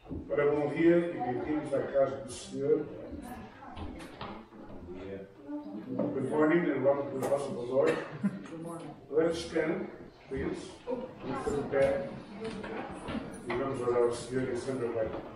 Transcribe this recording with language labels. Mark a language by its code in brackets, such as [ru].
[pt] Ora, bom dia e bem-vindos à casa do Senhor. [en] Good morning and welcome to the house of the Lord. Let us stand, please. Put the pé. [pt] E vamos orar ao Senhor e sempre vai.